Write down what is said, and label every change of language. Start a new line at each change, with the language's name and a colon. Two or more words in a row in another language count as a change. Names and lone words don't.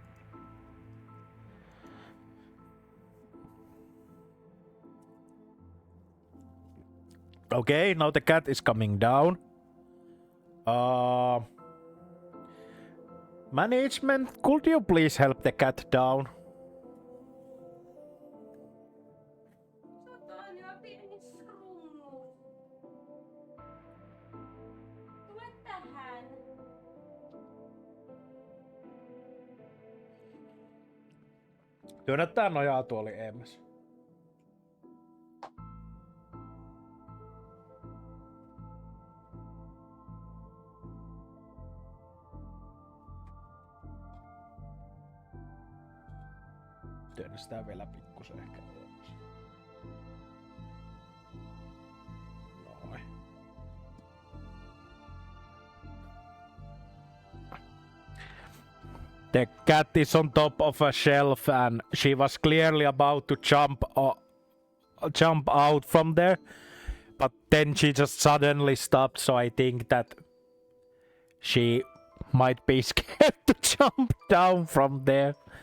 English: Okay, now the cat is coming down. Management, could you please help the cat down?
Finnish: Satania pieni skrungu. Tule tähän. Työnnä tää nojatuoli eemmäs. Työnnä sitä vielä pikkusen ehkä eemmäs. Noin.
English: The cat is on top of a shelf and she was clearly about to jump out from there. But then she just suddenly stopped, so I think that she might be scared to jump down from there.